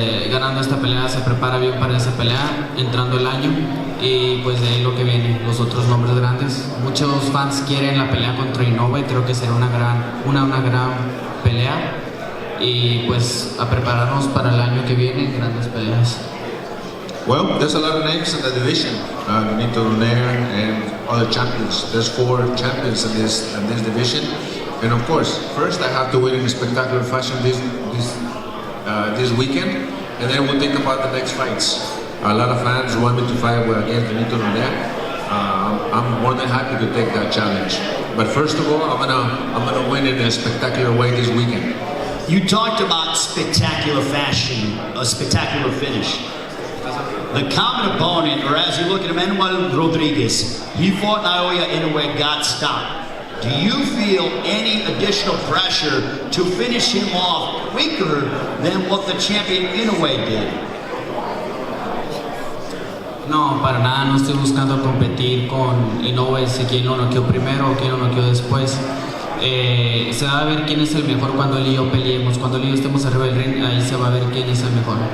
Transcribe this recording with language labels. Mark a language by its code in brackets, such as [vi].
[es] Ganando esta pelea se prepara bien para esa pelea, entrando el año, y pues de ahí lo que viene, los otros nombres grandes. Muchos fans quieren la pelea contra Inoue, creo que será una gran pelea, y pues a prepararnos para el año que viene, grandes peleas. [en] Well, there's a lot of names in the division. Nito Lunair and other champions. There's 4 champions in this division, and of course, first I have to win in a spectacular fashion this weekend, and then we'll think about the next fights. A lot of fans want me to fight against Benito Norea. I'm more than happy to take that challenge. But first of all, I'm gonna win in a spectacular way this weekend. You talked about spectacular fashion, a spectacular finish. The common opponent, or as you look at Manuel Rodriguez, he fought Naoya Inoue, got stopped. Do you feel any additional pressure to finish him off quicker than what the champion Inoue did? [es] No, para nada, no estoy buscando competir con Inoue, si quién lo noqueó primero o quién lo noqueó después. Se va a ver quién es el mejor cuando él y yo peleemos, cuando él y yo estemos arriba del ring, ahí se va a ver quién es el mejor.